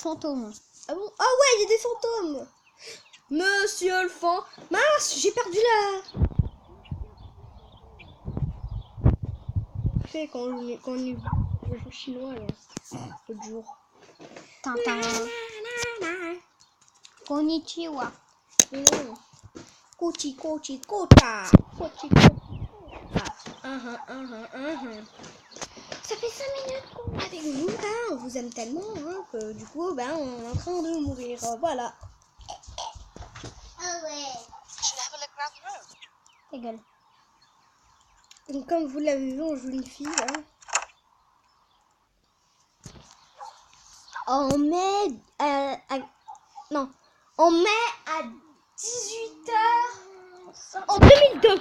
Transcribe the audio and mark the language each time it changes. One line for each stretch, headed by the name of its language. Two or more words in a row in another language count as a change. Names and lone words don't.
French: fantôme. Ah bon? Ah ouais, il y a des fantômes. Monsieur le fan. Mince, j'ai perdu la... Fait quand on joue chinois là, l'autre jour. Tintin.
Japanese: Konnichiwa. Kochi, kochi, kota. Kochi, kochi, kota.
French: Ça fait 5 minutes qu'on est avec vous, on vous aime tellement que du coup, on est en train de mourir. Voilà. ah ouais.
English: We should have a look around the room.
French: Ta gueule. Donc, comme vous l'avez vu, on joue une fille. En mai... non. En mai à 18h en 2002.